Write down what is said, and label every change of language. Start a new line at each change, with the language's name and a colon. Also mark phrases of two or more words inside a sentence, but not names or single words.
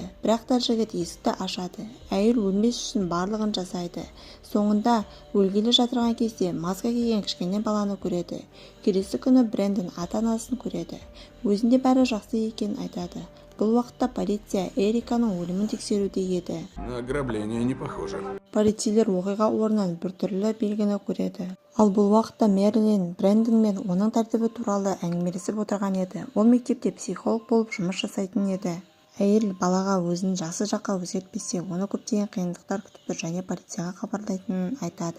Kazakh: Бірақ та жігіт есікті ашады. Әйел өлмес үшін барлығын жасайды. Соңында өлгелі жатырған кезде маска киген кішкене баланы көреді. Келесі күні Брэндон ата-анасын көреді. Өзінде бәрі жақсы екенін айтады. Бұл уақытта полиция Эриканың өлімін тексеруде еді.
Russian: На ограбление не похоже.
Kazakh: Полицейлер оқиға орнынан біртүрлі белгіні көреді. Ал бұл уақытта Мэрилин Брэндон мен оның тәртібі туралы әңгімелесіп отырған еді. Ол мектепте психолог болып жұмыс жасайтын еді. Әйел балаға өзін жақсы жаққа өзгертпесе, оны көптеген қиындықтар күтіп тұр және полицияға хабарлайтынын айтады.